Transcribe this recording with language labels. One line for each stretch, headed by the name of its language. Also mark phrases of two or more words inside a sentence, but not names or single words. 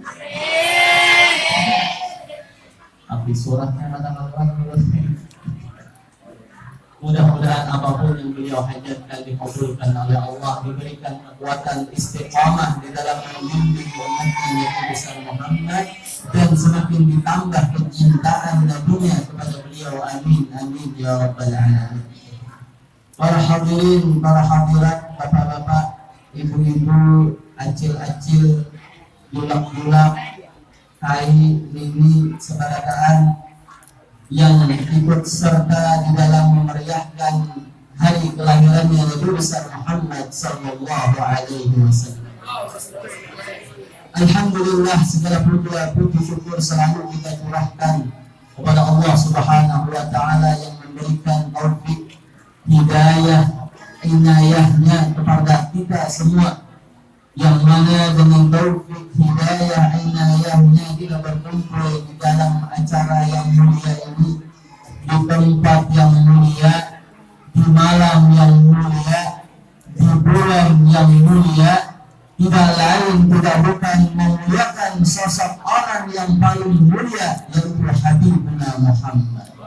Indonesian: Tapi suratnya kadang-kadang mudah-mudahan apapun yang beliau hajatkan dikabulkan oleh Allah, diberikan kekuatan istiqamah di dalam membimbing umatnya Nabi besar Muhammad, dan semakin ditambah kecintaan nabinya kepada beliau.
Arabic: آمين آمين يا رب العالمين.
Indonesian: Para hadirin, para hadirat, bapak-bapak, ibu-ibu, acil-acil, bulak-bulak, kai, nini, sebarataan yang ikut serta di dalam memeriahkan hari kelahirannya Nabi besar Muhammad
Arabic: صلى الله عليه وسلم.
Indonesian: Alhamdulillah, segala puji syukur selalu kita curahkan kepada Allah
Arabic: سبحانه وتعالى
Indonesian: yang memberikan taufik, hidayah, inayahnya kepada kita semua, yang mana dengan taufik, hidayah, inayahnya kita berkumpul di dalam acara yang mulia ini, di tempat yang mulia, di malam yang mulia, di bulan yang mulia, tidak lain tidak bukan memuliakan sosok orang yang paling mulia, yaitu Habibuna Muhammad,